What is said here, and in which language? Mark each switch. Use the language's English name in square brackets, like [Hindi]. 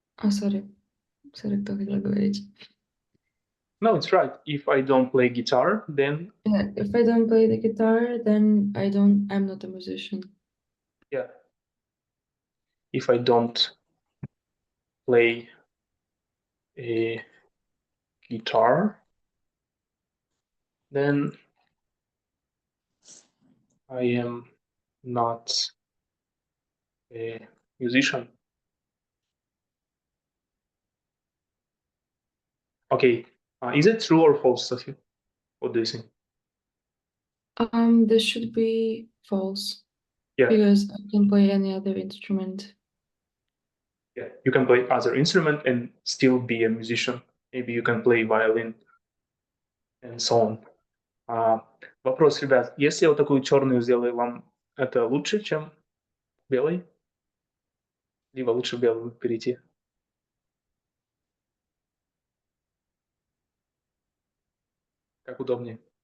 [English] sorry, [Russian] кто хотела говорить? [English] No, it's right. If I don't play guitar, then Yeah, if I don't play the guitar, then I'm not a musician. yeah. If I don't play a guitar, then I am not a musician. Okay, is it true or false, Sophie? What do you think? This should be false. Yeah. Because I can play any other instrument. Yeah, you can play other instrument and still be a musician. Maybe you can play violin and so on. [Russian] Вопрос, ребят, если я вот такую черную сделаю, вам это лучше, чем белый? Либо лучше в белый перейти? Как удобнее?